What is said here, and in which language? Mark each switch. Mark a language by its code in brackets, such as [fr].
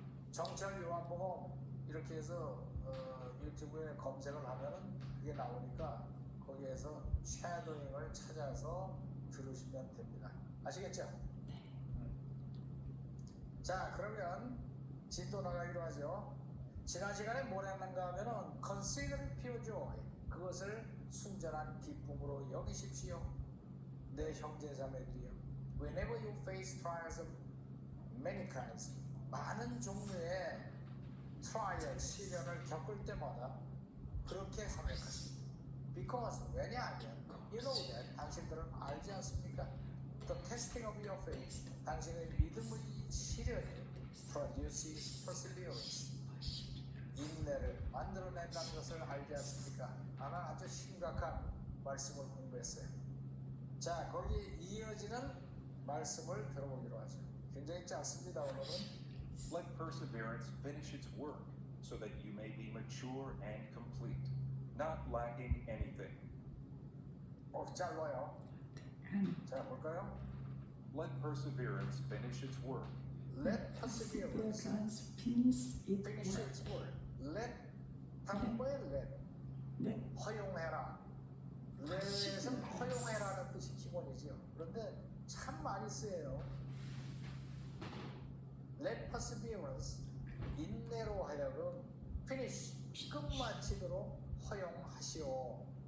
[ko] 정철 요한복음 이렇게 해서 유튜브에 검색을 하면은 그게 나오니까 거기에서 쉐도잉을 찾아서 들으시면 됩니다. 아시겠죠? 자, 그러면 진도 나가기로 하죠. 지난 시간에 뭘 했는가 하면은 [en] Consider it pure joy, [ko] 그것을 순전한 기쁨으로 여기십시오. 내 형제 자매들이요. [en] Whenever you face trials of many kinds, [ko] 많은 종류의 trial, 시련을 겪을 때마다 그렇게 생각하십니다. Because 왜냐하면 [en] you know that, [ko] 당신들은 알지 않습니까? [en] The testing of your faith, [ko] 당신의 믿음의 시련이 [en] produces perseverance, [ko] 인내를 만들어낸다는 것을 알지 않습니까? 아마 아주 심각한 말씀을 공부했어요. 자, 거기에 이어지는 말씀을 들어보기로 하죠. 굉장히 짧습니다. 오늘은. [en] Let perseverance finish its work, so that you may be mature and complete, not lacking anything. [ko] 짧아요. 자, 볼까요? [en] Let perseverance finish its work. Let perseverance finish finish its work. [ko] Let, 다른 거에 let. 네. 허용해라. let은 허용해라는 뜻이 기본이지요. 그런데 참 많이 쓰여요. [en] Let perseverance, [ko] 인내로 하여금 [en] finish, [ko] 끝마치도록 허용하시오.